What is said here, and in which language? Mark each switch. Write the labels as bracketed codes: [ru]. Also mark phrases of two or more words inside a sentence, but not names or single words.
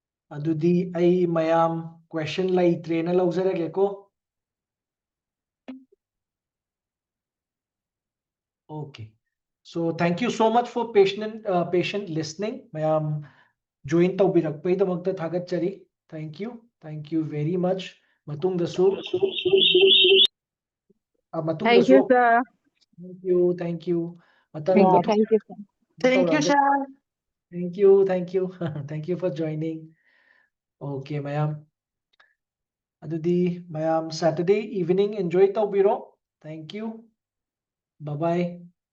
[mni] ꯑꯗꯨꯗꯤ ꯑꯩ ꯃꯌꯥꯝ ꯀ꯭ꯋꯦꯁꯟ ꯂꯩꯇ꯭ꯔꯦꯅ ꯂꯧꯖꯔꯒꯦꯀꯣ. [en] Okay. So thank you so much for patient listening. [mni] mayam join tawbirakpaidamaktha thagattari. [en] Thank you. Thank you very much. matungdasu Thank you, [mni] matungdasu [en] sir. thank you. Matang Yeah, [mni] matung [en] thank you, sir. Thank you, [mni] tawrada. [en] sir. Thank you. Thank you. Thank you for joining. Okay, mayam. [mni] Adudi mayam [en] Saturday evening [mni] enjoy tawbiro. [en] Thank you. Bye bye.